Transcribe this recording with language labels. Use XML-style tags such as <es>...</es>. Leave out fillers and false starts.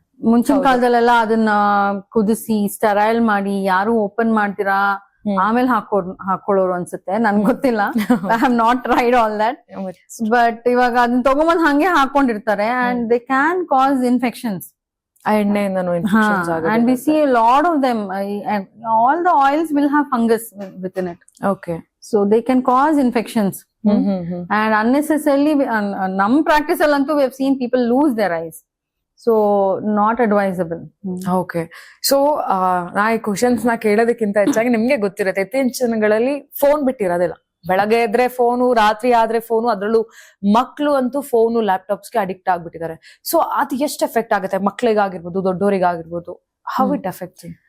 <kn>ಮುಂಚಿನ ಕಾಲದಲ್ಲೆಲ್ಲ ಅದನ್ನ ಕುದಿಸಿ ಸ್ಟೆರೈಲ್ ಮಾಡಿ, ಯಾರು ಓಪನ್ ಮಾಡ್ತೀರಾ ಆಮೇಲೆ ಹಾಕೊಳ್ಳೋರು ಅನ್ಸುತ್ತೆ, ನನ್ಗೆ ಗೊತ್ತಿಲ್ಲ.</kn> <en>I have not tried all that. But</en> <kn>ಇವಾಗ ಅದನ್ನ ತಗೊಂಬಂದ್ ಹಂಗೆ ಹಾಕೊಂಡಿರ್ತಾರೆ,</kn> <en>And they can cause infections. And we see a lot of them. All the oils will have fungus within it. Okay. So they can cause infections. And unnecessarily,</en> <kn>num practice allantu</kn> <en>we have seen people lose their eyes. So not advisable. Okay.</en> <kn>So ನಾ ಈ questions ನ ಕೇಳೋದಕ್ಕಿಂತ ಹೆಚ್ಚಾಗಿ ನಿಮ್ಗೆ ಗೊತ್ತಿರುತ್ತೆ, ಇತ್ತೀಚಿನ ದಿನಗಳಲ್ಲಿ phone ಬಿಟ್ಟಿರೋದಿಲ್ಲ. ಬೆಳಗ್ಗೆ ಎದ್ರೆ phone, ರಾತ್ರಿ ಆದ್ರೆ ಫೋನು, ಅದ್ರಲ್ಲೂ ಮಕ್ಳು ಅಂತೂ ಫೋನು, ಲ್ಯಾಪ್ಟಾಪ್ಸ್ಗೆ ಅಡಿಕ್ಟ್ ಆಗ್ಬಿಟ್ಟಿದ್ದಾರೆ. ಸೊ ಅದು ಎಷ್ಟು ಎಫೆಕ್ಟ್ ಆಗುತ್ತೆ ಮಕ್ಳಿಗಾಗಿರ್ಬೋದು, ದೊಡ್ಡವರಿಗಾಗಿರ್ಬೋದು?</kn> <en>How it affects?</en>